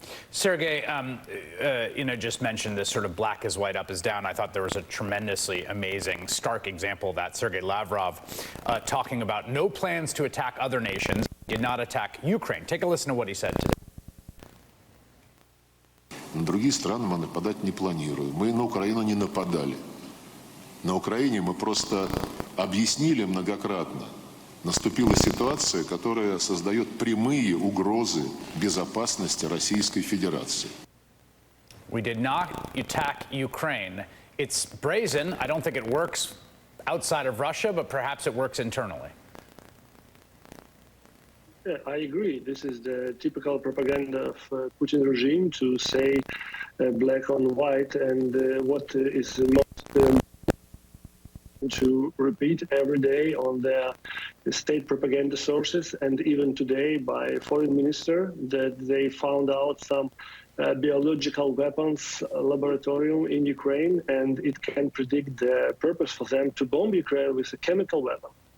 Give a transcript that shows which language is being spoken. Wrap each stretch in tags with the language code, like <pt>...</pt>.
<en>Sergei, just mentioned this sort of black is white, up is down. I thought there was a tremendously amazing, stark example of that. Sergei Lavrov talking about no plans to attack other nations, did not attack Ukraine. Take a listen to what he said today.</en> <ru>На другие страны мы нападать не планируем. Мы на Украину не нападали. На Украине мы просто объяснили многократно. Наступила ситуация, которая создает прямые угрозы безопасности Российской Федерации.</ru> <en>We did not attack Ukraine. It's brazen. I don't think it works outside of Russia, but perhaps it works internally. Yeah, I agree. This is the typical propaganda of Putin regime to say black on white, and what is most to repeat every day on their state propaganda sources, and even today by foreign minister, that they found out some biological weapons laboratorium in Ukraine, and it can predict the purpose for them to bomb Ukraine with a chemical weapon.</en>